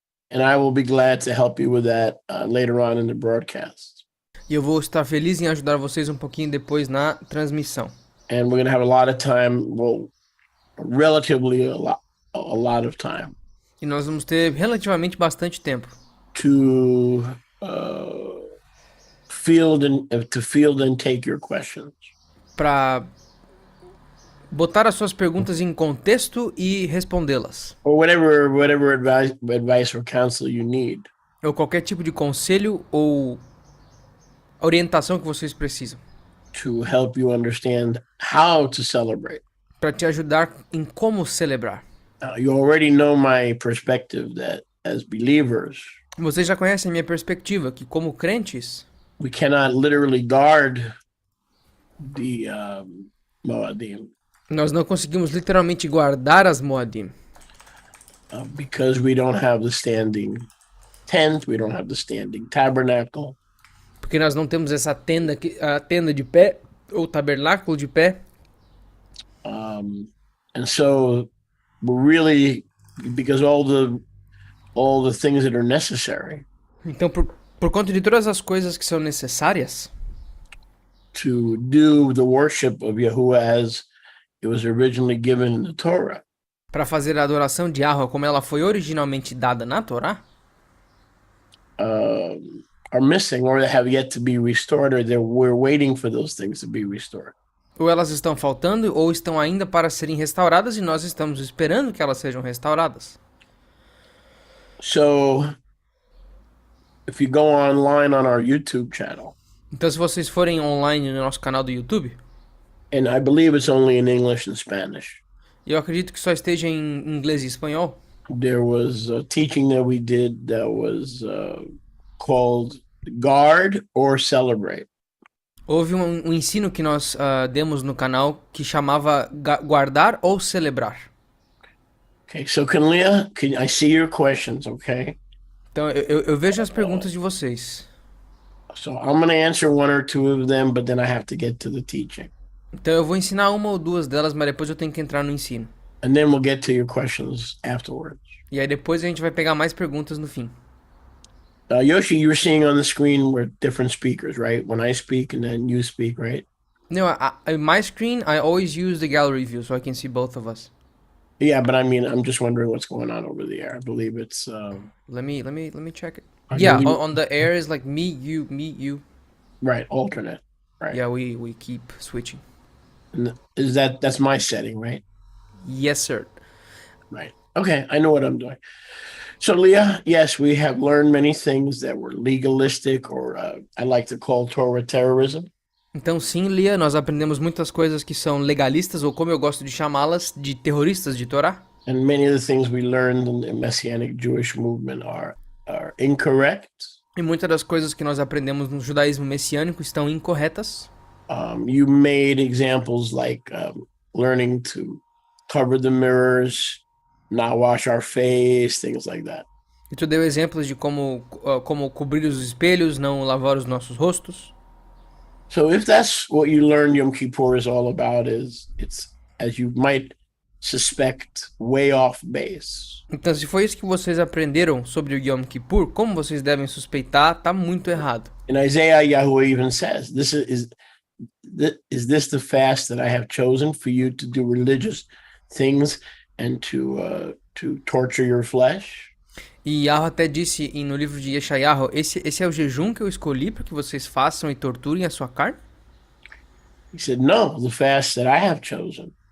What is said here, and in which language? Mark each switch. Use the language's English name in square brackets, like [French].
[English] And I will be glad to help you with that later on in the broadcast. [Portuguese] E eu vou estar feliz em ajudar vocês um pouquinho depois na transmissão. [English] And we're going to have a lot of time, well, relatively a lot of time [Portuguese] E nós vamos ter relativamente bastante tempo [English] to field and take your questions. [Portuguese] para botar as suas perguntas em contexto e respondê-las. [English] Or whatever advice or counsel you need. [Portuguese] Ou qualquer tipo de conselho ou orientação que vocês precisam. [English] To help you understand how to celebrate. [Portuguese] Para te ajudar em como celebrar. [English] You already know my perspective that as believers, [Portuguese] Vocês já conhecem a minha perspectiva, que como crentes, [English] we cannot literally guard the Moadim. [Portuguese] Nós não conseguimos literalmente guardar as Moadim. [English] Because we don't have the standing tent, we don't have the standing tabernacle. [Portuguese] Porque nós não temos essa tenda, a tenda de pé, ou tabernáculo de pé. [English] And so we're really, because all the things that are necessary. [Portuguese] Então, por conta de todas as coisas que são necessárias [English] to do the worship of Yahuwah as it was originally given in the Torah. [Portuguese] Para fazer a adoração de Yahweh como ela foi originalmente dada na Torá, [English] are missing or have yet to be restored, or we're waiting for those things to be restored. [Portuguese] Ou elas estão faltando ou estão ainda para serem restauradas e nós estamos esperando que elas sejam restauradas. [English] So, if you go online on our YouTube channel, [Portuguese] então se vocês forem online no nosso canal do YouTube, [English] and I believe it's only in English and Spanish. [Portuguese] Eu acredito que só esteja em inglês e espanhol. [English] There was a teaching that we did that was called Guard or Celebrate. [Portuguese] Houve um ensino que nós demos no canal que chamava guardar ou celebrar. [English] Okay, so can I see your questions, okay? [Portuguese] Então eu vejo as perguntas de vocês. [English] So I'm going to answer one or two of them, but then I have to get to the teaching. [Portuguese] Então eu vou ensinar uma ou duas delas, mas depois eu tenho que entrar no ensino. [English] And then we'll get to your questions afterwards. [Portuguese] E aí depois a gente vai pegar mais perguntas no fim. [English] Yoshi, you're seeing on the screen we're different speakers, right? When I speak and then you speak, right? No, in my screen, I always use the gallery view so I can see both of us. Yeah, but I mean, I'm just wondering what's going on over there. I believe it's. Let me check it. Yeah, on the air is like me, you. Right, alternate. Right. Yeah, we keep switching. And that's my setting, right? Yes, sir. Right. Okay, I know what I'm doing. So, Leah, yes, we have learned many things that were legalistic, or I like to call Torah terrorism. [Portuguese] Então, sim, Lia, nós aprendemos muitas coisas que são legalistas, ou como eu gosto de chamá-las, de terroristas de Torá. [English] And many of the things we learned in the Messianic Jewish movement are incorrect. [Portuguese] E muitas das coisas que nós aprendemos no judaísmo messiânico estão incorretas. [English] You made examples like learning to cover the mirrors, not wash our face, things like that. [Portuguese] E tu deu exemplos de como cobrir os espelhos, não lavar os nossos rostos. [English] So if that's what you learned Yom Kippur is all about, it's as you might suspect, way off base. [Portuguese] Então, se foi isso que vocês aprenderam sobre o Yom Kippur, como vocês devem suspeitar, tá muito errado. [English] In Isaiah, Yahweh even says, is this the fast that I have chosen for you to do religious things and to torture your flesh? [Portuguese] E Yahweh até disse no livro de Yeshayahu, esse é o jejum que eu escolhi para que vocês façam e torturem a sua carne? [English] He said, no, the fast that I have chosen.